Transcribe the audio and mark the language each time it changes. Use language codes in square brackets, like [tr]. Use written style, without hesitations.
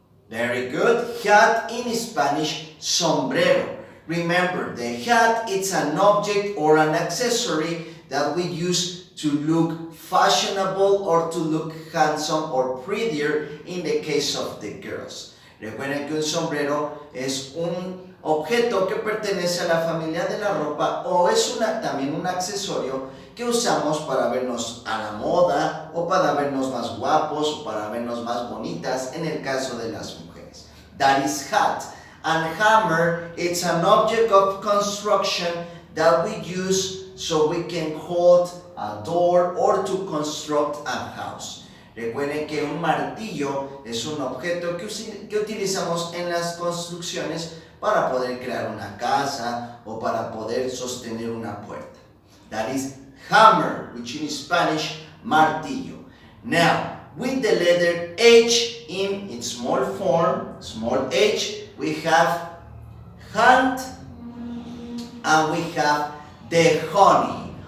[en] Very good. Hat in Spanish, sombrero. Remember, the hat is an object or an accessory that we use to look fashionable or to look handsome or prettier in the case of the girls. [es] Recuerden que un sombrero es un objeto que pertenece a la familia de la ropa o es también un accesorio que usamos para vernos a la moda o para vernos más guapos o para vernos más bonitas en el caso de las mujeres. [en] That is hat. And hammer, it's an object of construction that we use so we can hold a door or to construct a house. [es] Recuerden que un martillo es un objeto que utilizamos en las construcciones para poder crear una casa o para poder sostener una puerta. [en] That is hammer, which in Spanish, martillo. Now, with the letter H in its small form, small h, we have hunt and we have the honey.